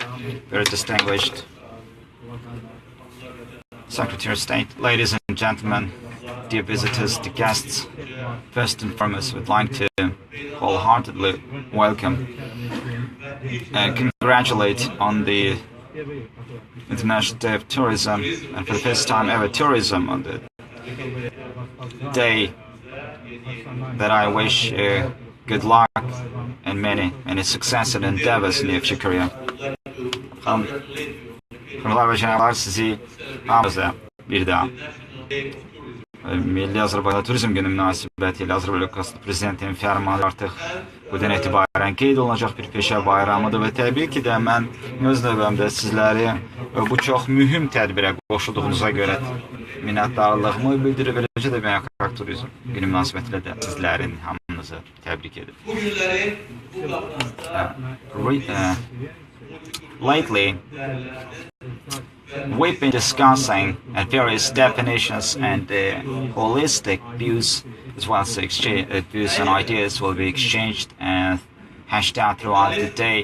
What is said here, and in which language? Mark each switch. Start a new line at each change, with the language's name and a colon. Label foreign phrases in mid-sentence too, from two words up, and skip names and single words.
English: very distinguished Secretary of State, ladies and gentlemen, dear visitors, dear guests, first and foremost, we'd like to wholeheartedly welcome and congratulate on the International Day of Tourism, and for the first time ever tourism on the day that I wish good luck and many success and endeavors in your future career.
Azerbaijani: Hanımlar ve cənablar, sizi hamınıza bir daha Milli Azərbaycan Turizm Günü münasibətilə Azərbaycan Prezidentinin fərmanı artıq budan etibarən qeyd olunacaq bir peşə bayramıdır və təbii ki də mən öz növbəmdə sizləri bu çox mühüm tədbirə qoşulduğunuza görə minnətdarlığımı bildirir və eləcə də Beynəlxalq Turizm Günü münasibətilə də sizlərin hamınızı təbrik edir.
English: Lately, we've been discussing various definitions and holistic views, as well as views and ideas will be exchanged and hashed out throughout the day.